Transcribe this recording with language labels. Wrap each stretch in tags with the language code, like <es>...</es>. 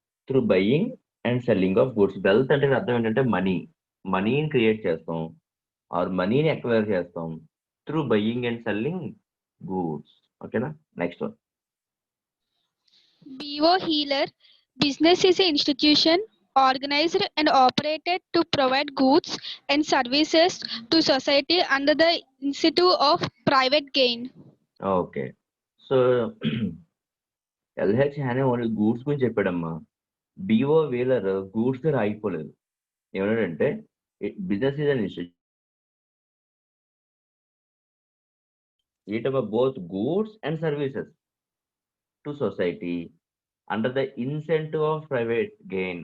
<te>Through buying and selling of goods. Wealth అంటే అర్థం ఏంటంటే మనీని క్రియేట్ చేస్తాం ఆర్ మనీని అక్వైర్ చేస్తాం through buying and selling goods. ఓకేనా? Next one.</te> <en>B.O. Heeler, business is an institution organized and operated to provide goods and services to society under the incentive of private gain. Okay.</en> <te>So LH హ్యానే only goods గురించి చెప్పాడమ్మా. BO wheeler goods దగ్గర ఆగిపోలేదు. ఏమన్నాడంటే</te> <en>Business is an institution both goods and services to society under the incentive of private gain.</en>